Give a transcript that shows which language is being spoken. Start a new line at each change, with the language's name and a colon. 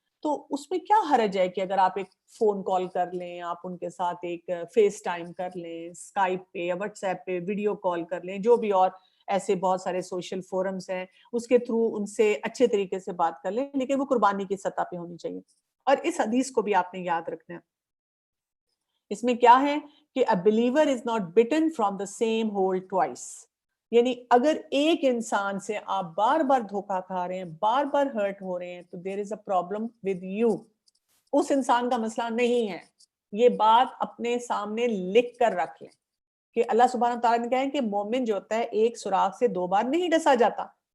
Urdu: تو اس میں کیا حرج ہے کہ اگر آپ ایک فون کال کر لیں, آپ ان کے ساتھ ایک فیس ٹائم کر لیں, اسکائپ پہ یا واٹس ایپ پہ ویڈیو کال کر لیں, جو بھی اور ایسے بہت سارے سوشل فورمز ہیں, اس کے تھرو ان سے اچھے طریقے سے بات کر لیں, لیکن وہ قربانی کی سطح پہ ہونی چاہیے. اور اس حدیث کو بھی آپ نے یاد رکھنا ہے. اس میں کیا ہے کہ
English: a believer is not bitten from the same hole twice.
Urdu: یعنی اگر ایک انسان سے آپ بار بار دھوکا کھا رہے ہیں, بار بار ہرٹ ہو رہے ہیں, تو
English: there is a problem with you.
Urdu: اس انسان کا مسئلہ نہیں ہے. یہ بات اپنے سامنے لکھ کر رکھ لیں کہ اللہ سبحانہ تعالیٰ نے کہا ہے کہ مومن جو ہوتا ہے ایک سوراخ سے 2 بار نہیں ڈسا جاتا.